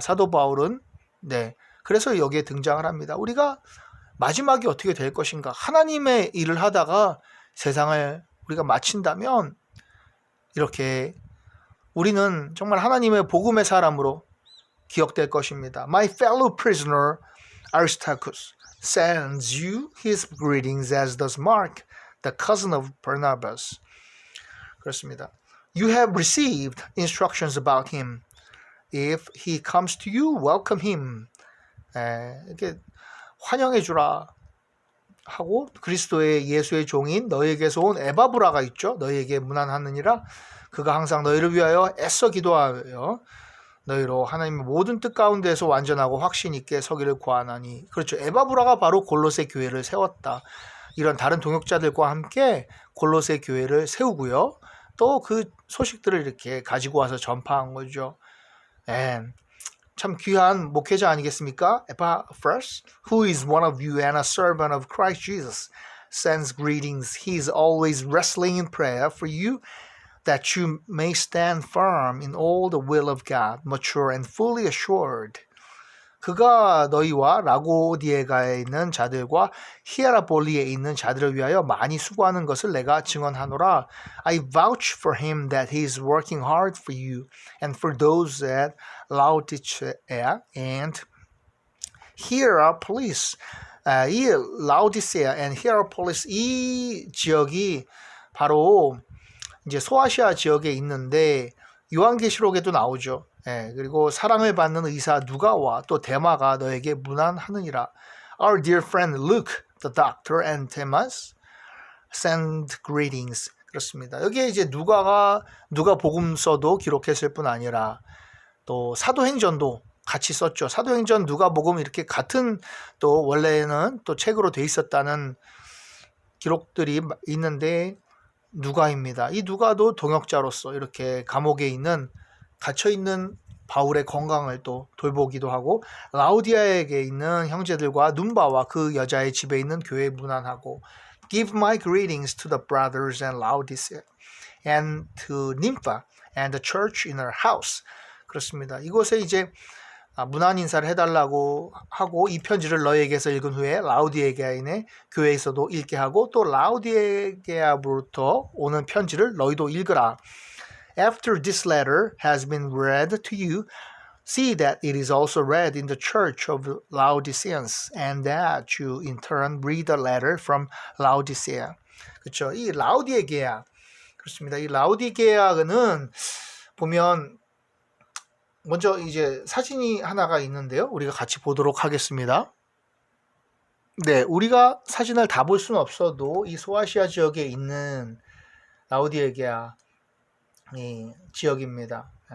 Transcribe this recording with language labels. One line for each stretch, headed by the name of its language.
Korean: 사도 바울은 그래서 여기에 등장을 합니다. 우리가 마지막이 어떻게 될 것인가? 하나님의 일을 하다가 세상을 우리가 마친다면 이렇게 우리는 정말 하나님의 복음의 사람으로 기억될 것입니다.
English: My fellow prisoner Aristarchus sends you his greetings as does Mark, the cousin of Barnabas.
Korean: 그렇습니다.
English: You have received instructions about him. If he comes to you, welcome him.
Korean: 이렇게 환영해 주라 하고 그리스도의 예수의 종인 너희에게서 온 에바브라가 있죠. 너희에게 문안하느니라. 그가 항상 너희를 위하여 애써 기도하여 너희로 하나님의 모든 뜻 가운데서 완전하고 확신 있게 서기를 구하나니. 그렇죠. 에바브라가 바로 골로새 교회를 세웠다. 이런 다른 동역자들과 함께 골로새 교회를 세우고요. 또 그 소식들을 이렇게 가지고 와서 전파한 거죠. 참 귀한 목회자 아니겠습니까?
English: Epaphras, who is one of you and a servant of Christ Jesus, sends greetings. He is always wrestling in prayer for you, that you may stand firm in all the will of God, mature and fully assured.
Korean: 그가 너희와 라고디에가에 있는 자들과 히에라볼리에 있는 자들을 위하여 많이 수고하는 것을 내가 증언하노라.
English: I vouch for him that he is working hard for you and for those at Laodicea and Hierapolis.
Korean: 이 라오디세아 and Hierapolis 이 지역이 바로 이제 소아시아 지역에 있는데 요한계시록에도 나오죠. 그리고 사랑을 받는 의사 누가와 또 데마가 너에게 문안하느니라.
English: Our dear friend Luke, the doctor, and Demas send greetings.
Korean: 그렇습니다. 여기에 이제 누가 복음서도 기록했을 뿐 아니라 또 사도행전도 같이 썼죠. 사도행전, 누가복음 이렇게 같은 또 원래는 또 책으로 돼 있었다는 기록들이 있는데 누가입니다. 이 누가도 동역자로서 이렇게 감옥에 있는 갇혀 있는 바울의 건강을 또 돌보기도 하고 라우디아에게 있는 형제들과 눈바와 그 여자의 집에 있는 교회에 문안하고
English: Give my greetings to the brothers and Laodicea and to Nympha and the church in her house.
Korean: 그렇습니다. 이곳에 이제 문안 인사를 해달라고 하고 이 편지를 너희에게서 읽은 후에 라우디게아인의 교회에서도 읽게 하고 또 라우디게아로부터 오는 편지를 너희도 읽으라.
English: After this letter has been read to you, see that it is also read in the church of Laodiceans, and that you in turn read a letter from Laodicea.
Korean: 그렇죠. 이 라우디게아 그렇습니다. 이 라우디게아는 보면 먼저 이제 사진이 하나가 있는데요. 우리가 같이 보도록 하겠습니다. 네, 우리가 사진을 다 볼 수는 없어도 이 소아시아 지역에 있는 라우디게아 이 지역입니다.